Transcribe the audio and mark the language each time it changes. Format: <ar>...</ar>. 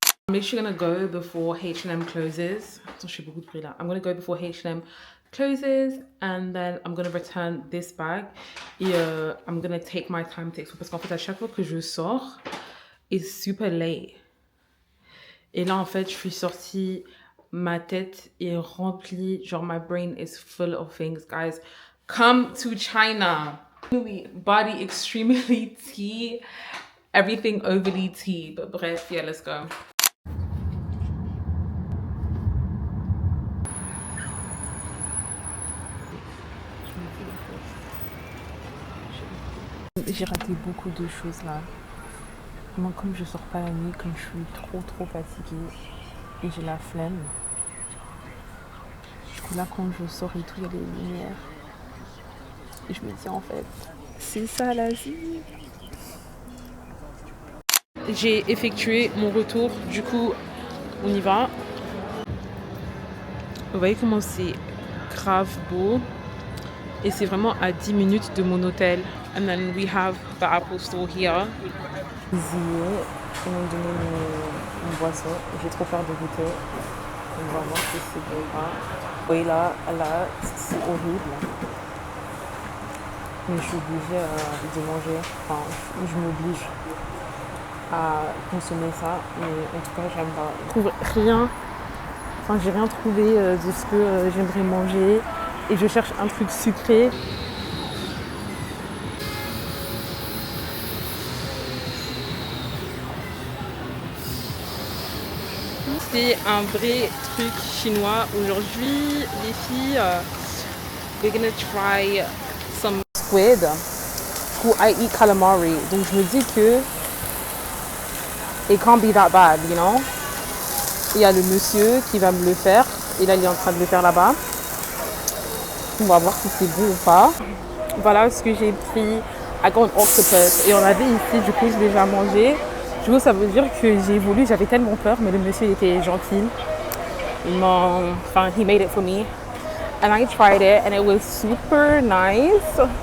<en>I'm literally gonna go before H&M closes.</en> <fr>Attends, je fais beaucoup de bruit là.</fr> <en>I'm gonna go before H&M closes and then I'm gonna return this bag. Et I'm gonna take my time to explore.</en> <fr>Parce qu'en fait, à chaque fois que je sors,</fr> <en>it's super late.</en> <fr>Et là, en fait, je suis sortie, ma tête est remplie, genre,</fr> <en>my brain is full of things, guys. Come to China. Body extremely tea, everything overly tea. But bref, yeah, let's go.</en> <fr>J'ai raté beaucoup de choses là. Moi, comme je sors pas la nuit, comme je suis trop fatiguée et j'ai la flemme. Du coup là, quand je sors et tout, il y a des lumières. Et je me dis en fait, c'est ça l'Asie. J'ai effectué mon retour, du coup, on y va. Vous voyez comment c'est grave beau. Et c'est vraiment à 10 minutes de mon hôtel.</fr> <en>And then we have the Apple Store here.</en> <fr>Ils m'ont donné une boisson. J'ai trop peur de goûter. On va voir si c'est bon ou pas. Oui, là, c'est horrible. Mais je suis obligée de manger. Enfin, je m'oblige à consommer ça. Mais en tout cas, j'aime pas. Je trouve rien. Enfin, j'ai rien trouvé de ce que j'aimerais manger. Et je cherche un truc sucré. C'est un vrai truc chinois aujourd'hui, les filles.</fr> <en>We're gonna try some squid. Who I eat calamari.</en> <fr>Donc je me dis que</fr> <en>it can't be that bad, you know.</en> <fr>Il y a le monsieur qui va me le faire. Et là, il est en train de le faire là-bas. On va voir si c'est bon ou pas. Voilà ce que j'ai pris.</fr> <en>I got an octopus.</en> <fr>Et on avait ici, du coup, je l'ai déjà mangé. Du coup, ça veut dire que j'ai voulu, j'avais tellement peur, mais le monsieur il était gentil.</fr> <en>Enfin, he made it for me. And I tried it and it was super nice.</en>